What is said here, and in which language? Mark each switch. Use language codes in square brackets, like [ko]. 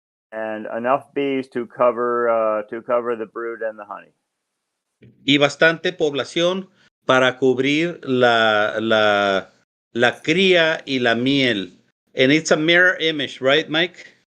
[en] And enough bees to cover the brood and the honey. [es] Y bastante población para cubrir la cría y la miel. [en] And it's a mirror image, right, Mike?